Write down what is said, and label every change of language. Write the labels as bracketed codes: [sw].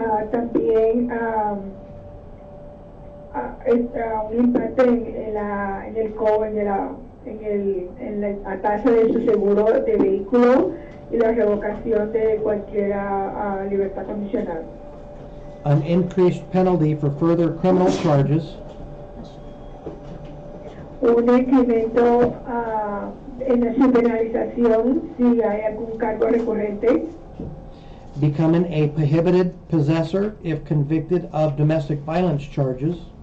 [es] también un impacto en el cobro, en la tasa de su seguro de vehículo y la revocación de cualquier libertad condicional. [en] an increased penalty for further criminal charges, [es] Un incremento en su penalización si hay algún cargo recurrente, [en] becoming a prohibited possessor if convicted of domestic violence charges,